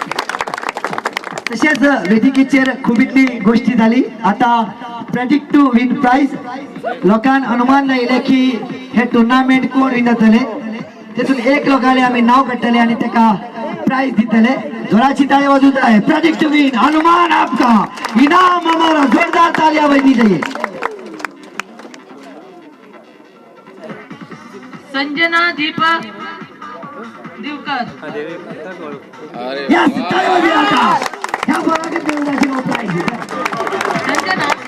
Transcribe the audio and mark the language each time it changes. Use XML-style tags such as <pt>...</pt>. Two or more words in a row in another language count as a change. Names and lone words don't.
<kok>तशेंच वेदिकेचेर खूब इतली गोष्टी जाली आता</kok> <en>predict to win prize</en> <kok>लोकांन अनुमान लायले की हे टुर्नामेंट कोण विन जातले तेतून एक लोकांले आमी नाव काडटले आणि तेका प्राइज दितले जोराची ताळी वाजू जाय</kok> <en>predict to win</en> <hi>अनुमान आपका इनाम हमारा जोरदार तालियां बजनी चाहिए</hi> <kok>संजना दीपक दिवकर यस ताळी वाजूया आता ह्या पोराक देवदाची प्राइज संजना</kok>